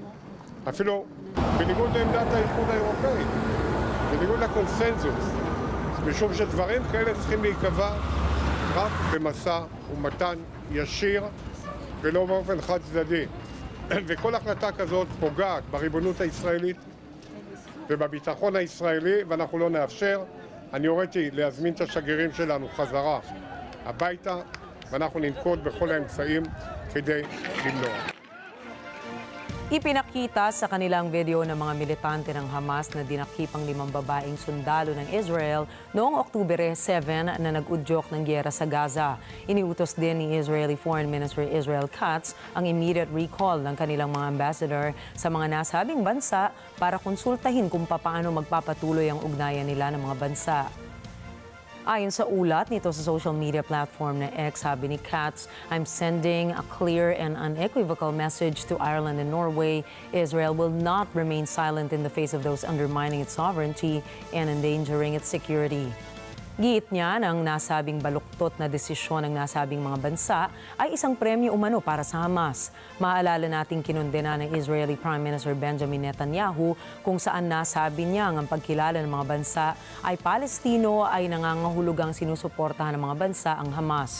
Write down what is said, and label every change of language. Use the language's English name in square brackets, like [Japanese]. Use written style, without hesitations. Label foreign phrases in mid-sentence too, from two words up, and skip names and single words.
[Hebrew] אפילו בניגוד לעמדת האיחוד האירופאי, בניגוד לקונסנזוס, משום שדברים כאלה צריכים להיקבע רק במשא ומתן ישיר ולא באופן חד צדדי. וכל החלטה כזאת פוגעת בריבונות הישראלית ובביטחון הישראלי, ואנחנו לא נאפשר. אני הוריתי להזמין את השגרירים שלנו חזרה הביתה, ואנחנו ננקוט בכל האמצעים כדי למנוע. [Filipino] Ipinakita sa kanilang video ng mga militante ng Hamas na dinakip ang 5 babaeng sundalo ng Israel noong Oktubre 7 na nag-udyok ng giyera sa Gaza. Iniutos din ni Israeli Foreign Minister Israel Katz ang [English] immediate recall [Filipino] ng kanilang mga ambassador sa mga nasabing bansa para konsultahin kung paano magpapatuloy ang ugnayan nila ng mga bansa. Ayon sa ulat nito sa [English] social media platform [Filipino] na X, sabi ni Katz, [English] I'm sending a clear and unequivocal message to Ireland and Norway. Israel will not remain silent in the face of those undermining its sovereignty and endangering its security. [Filipino] Giit niya ng nasabing baluktot na desisyon ng nasabing mga bansa ay isang premyo umano para sa Hamas. Maalala nating kinundena ng Israeli Prime Minister Benjamin Netanyahu kung saan nasabi niya ang pagkilala ng mga bansa ay Palestino ay nangangahulugang sinusuportahan ng mga bansa ang Hamas.